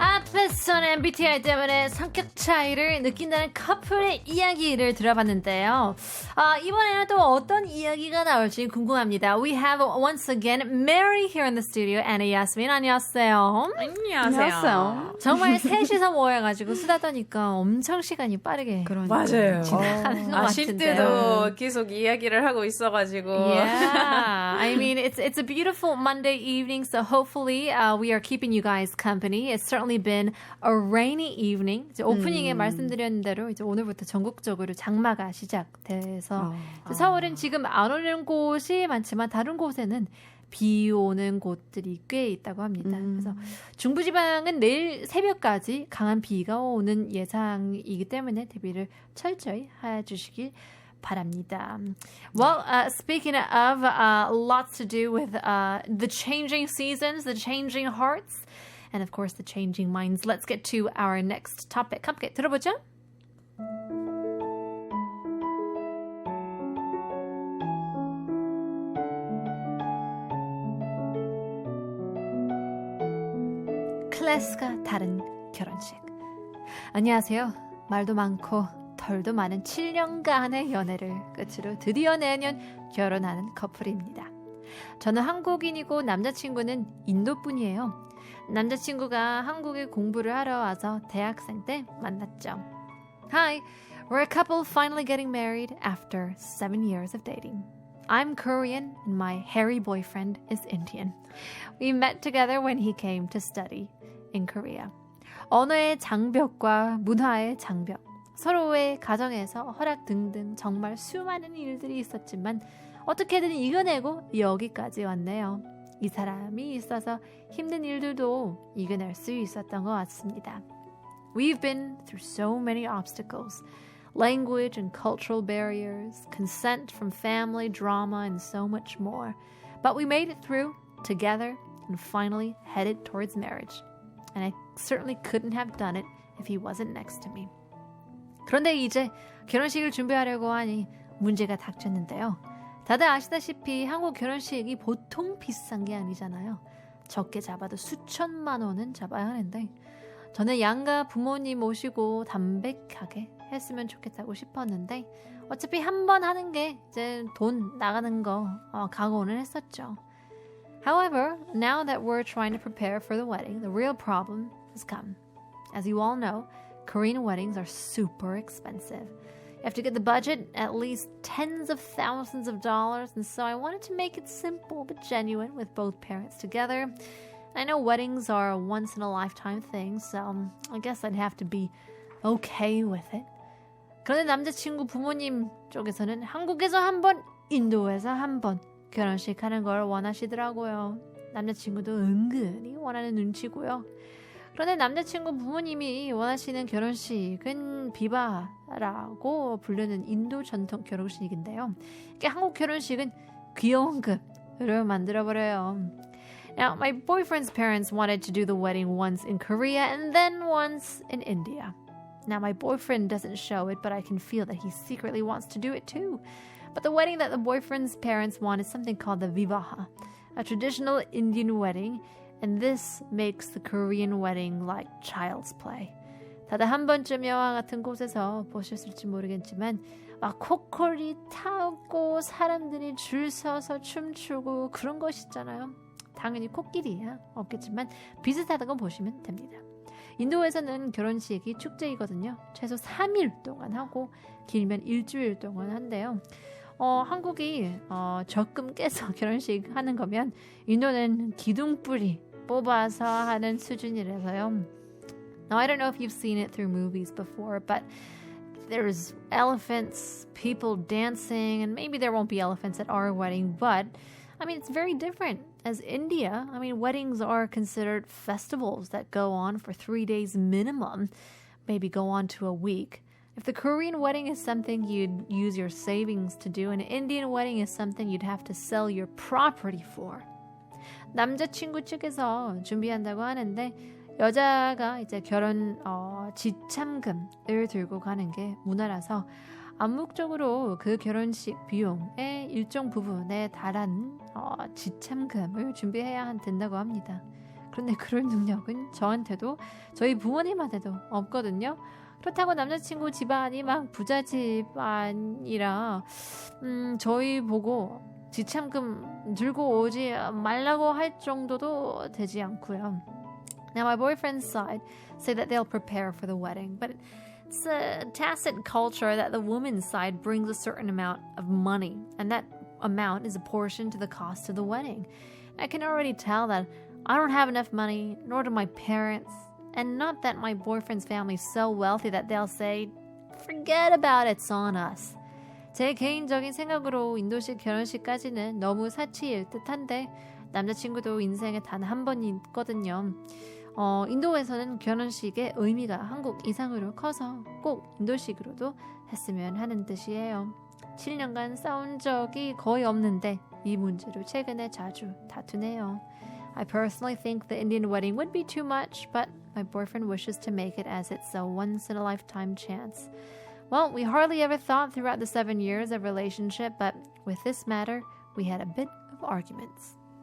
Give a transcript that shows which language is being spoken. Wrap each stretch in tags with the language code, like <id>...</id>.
<ko>패션 MBTI 때문에 성격 차이를 느낀다는 커플의 이야기를 들어봤는데요. 이번에는 또 어떤 이야기가 나올지 궁금합니다.</ko> <en>We have once again Mary here in the studio and Yasmin.</en> <ko>안녕하세요. 안녕하세요. 정말 셋이서 모여가지고 수다 떠니까 엄청 시간이 빠르게 맞아요. 지나가는 것 아실 같은데요. 때도 계속 이야기를 하고 있어가지고.</ko> <en>Yeah, I mean it's a beautiful Monday evening, so hopefully we are keeping you guys company. It's certainly been a rainy evening.</en> <ko>이제 오프닝에 말씀드린 대로 이제 오늘부터 전국적으로 장마가 시작돼서 서울은 지금 안 오는 곳이 많지만 다른 곳에는 비 오는 곳들이 꽤 있다고 합니다. 그래서 중부지방은 내일 새벽까지 강한 비가 오는 예상이기 때문에 대비를 철저히 해주시길 바랍니다.</ko> <en>Well, speaking of lots to do with the changing seasons, the changing hearts, and of course the changing minds, let's get to our next topic.</en> <ko>함께 들어보죠. 클래스가 다른 결혼식. 안녕하세요. 말도 많고 털도 많은 7년간의 연애를 끝으로 드디어 내년 결혼하는 커플입니다. 저는 한국인이고 남자친구는 인도분이에요. 남자친구가 한국에 공부를 하러 와서 대학생 때 만났죠.</ko> <en>Hi, we're a couple finally getting married after 7 years of dating. I'm Korean and my hairy boyfriend is Indian. We met together when he came to study in Korea.</en> <ko>언어의 장벽과 문화의 장벽, 서로의 가정에서 허락 등등 정말 수많은 일들이 있었지만 어떻게든 이겨내고 여기까지 왔네요. 이 사람이 있어서 힘든 일들도 이겨낼 수 있었던 것 같습니다.</ko> <en>We've been through so many obstacles. Language and cultural barriers, consent from family, drama, and so much more. But we made it through together and finally headed towards marriage. And I certainly couldn't have done it if he wasn't next to me.</en> <ko>그런데 이제 결혼식을 준비하려고 하니 문제가 닥쳤는데요. 다들 아시다시피 한국 결혼식이 보통 비싼 게 아니잖아요. 적게 잡아도 수천만 원은 잡아야 하는데 저는 양가 부모님 모시고 담백하게 했으면 좋겠다고 싶었는데 어차피 한 번 하는 게 이제 돈 나가는 거 각오는 했었죠.</ko> <en>However, now that we're trying to prepare for the wedding, the real problem has come. As you all know, Korean weddings are super expensive. You have to get the budget at least tens of thousands of dollars, and so I wanted to make it simple but genuine with both parents together. I know weddings are a once-in-a-lifetime thing, so I guess I'd have to be okay with it.</en> <ko>그런데 남자친구 부모님 쪽에서는 한국에서 한 번, 인도에서 한 번 결혼식 하는 걸 원하시더라고요. 남자친구도 은근히 원하는 눈치고요. 그런데 남자친구 부모님이 원하시는 결혼식은 비바라고 부르는 인도 전통 결혼식인데요. 한국 결혼식은 귀여운급으로 만들어버려요.</ko> <en>Now, my boyfriend's parents wanted to do the wedding once in Korea and then once in India. Now, my boyfriend doesn't show it, but I can feel that he secretly wants to do it too. But the wedding that the boyfriend's parents want is something called the Vivaha, a traditional Indian wedding, and this makes the Korean wedding like child's play.</en> <ko>다들 한 번쯤 영화 같은 곳에서 보셨을지 모르겠지만 막 코코리 타고 사람들이 줄 서서 춤추고 그런 것이잖아요. 당연히 코끼리야 없겠지만 비슷하다고 보시면 됩니다. 인도에서는 결혼식이 축제이거든요. 최소 3일 동안 하고 길면 일주일 동안 한대요. 한국이 적금 깨서 결혼식 하는 거면 인도는 기둥뿌리 뽑아서 하는 수준이라서요.</ko> <en>Now I don't know if you've seen it through movies before, but there's elephants, people dancing, and maybe there won't be elephants at our wedding, but I mean, it's very different. As India, I mean, weddings are considered festivals that go on for 3 days minimum, maybe go on to a week. If the Korean wedding is something you'd use your savings to do, an Indian wedding is something you'd have to sell your property for.</en> <ko>남자친구 측에서 준비한다고 하는데 여자가 이제 결혼 지참금을 들고 가는 게 문화라서 암묵적으로 그 결혼식 비용의 일정 부분에 달한 지참금을 준비해야 된다고 합니다. 그런데 그럴 능력은 저한테도 저희 부모님한테도 없거든요. 그렇다고 남자친구 집안이 막 부자 집안이라 저희 보고 지참금 들고 오지 말라고 할 정도도 되지 않고요.</ko> <en>Now my boyfriend's side say that they'll prepare for the wedding, but it's a tacit culture that the woman's side brings a certain amount of money, and that amount is apportioned to the cost of the wedding. I can already tell that I don't have enough money, nor do my parents, and not that my boyfriend's family is so wealthy that they'll say, forget about it, it's on us.</en> <ko>제 개인적인 생각으로 인도식 결혼식까지는 너무 사치일 듯한데 남자친구도 인생에 단 한 번 있거든요. 인도에서는 결혼식의 의미가 한국 이상으로 커서 꼭 인도식으로도 했으면 하는 뜻이에요. 7년간 싸운 적이 거의 없는데 이 문제로 최근에 자주 다투네요.</ko> <en>I personally think the Indian wedding would be too much, but my boyfriend wishes to make it as it's a once-in-a-lifetime chance. Well, we hardly ever thought throughout the 7 years of relationship, but with this matter, we had a bit of arguments.</en>